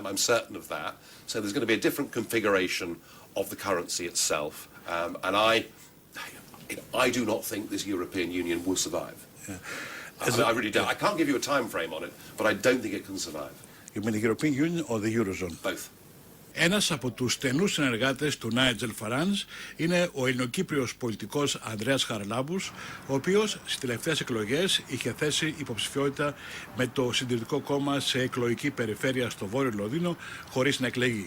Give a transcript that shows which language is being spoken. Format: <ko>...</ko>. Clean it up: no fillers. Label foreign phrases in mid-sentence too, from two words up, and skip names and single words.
<en>I'm certain of that. So there's going to be a different configuration of the currency itself. And I do not think this European Union will survive. Yeah. I really don't. I can't give you a time frame on it, but I don't think it can survive. You mean the European Union or the Eurozone? Both.</en> <el>Ένας από τους στενούς συνεργάτες του Nigel Farage είναι ο ελληνοκύπριος πολιτικός Ανδρέας Χαραλάμπους, ο οποίος στις τελευταίες εκλογές είχε θέσει υποψηφιότητα με το Συντηρητικό Κόμμα σε εκλογική περιφέρεια στο Βόρειο Λονδίνο, χωρίς να εκλεγεί.</el>